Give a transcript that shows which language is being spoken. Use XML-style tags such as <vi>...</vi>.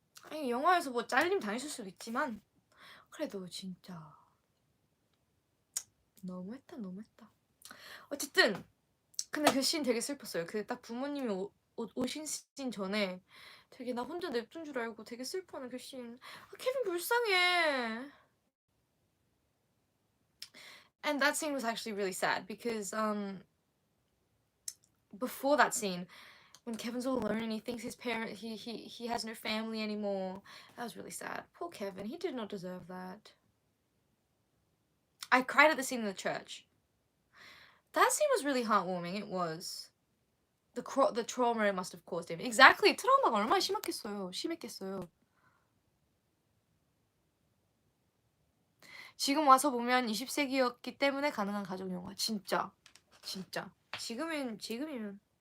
<ko>아니, 영화에서 뭐 잘림 당했을 수도 있지만 그래도 진짜 너무했다. 어쨌든 근데 그 씬 되게 슬펐어요. 그 딱 부모님이 오신 씬 전에 되게 나 혼자 냅둔 줄 알고 되게 슬퍼하는 그 씬. 아, 케빈 불쌍해.</ko> <en>And that scene was actually really sad because before that scene, when Kevin's all alone and he thinks his parent he has no family anymore, that was really sad. Poor Kevin, he did not deserve that. I cried at the scene in the church. That scene was really heartwarming. It was. The trauma it must have caused him. Exactly.</en> <ko>트라우마가 얼마나 심했겠어요. 지금 와서 보면 20세기였기 때문에 가능한 가족 영화. 진짜. 지금이면.</ko>